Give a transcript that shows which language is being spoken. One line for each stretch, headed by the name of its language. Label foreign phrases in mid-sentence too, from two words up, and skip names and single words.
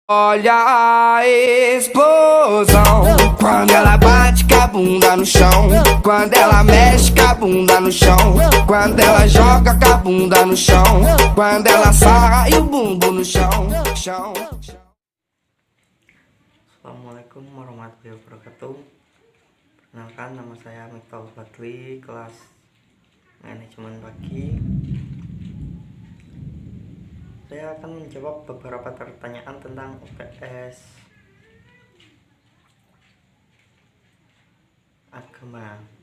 Portuguese: Olha a explosão quando ela bate com a bunda no chão, quando ela mexe com a bunda no chão, quando ela joga com a bunda no chão, quando ela sarra e o bumbum no chão, chão.
Arabic: السلام عليكم ورحمة الله وبركاته.
Indonesian: Perkenalkan, nama saya Miftahul Fadli, kelas manajemen pagi. Saya akan menjawab beberapa pertanyaan tentang UTS agama.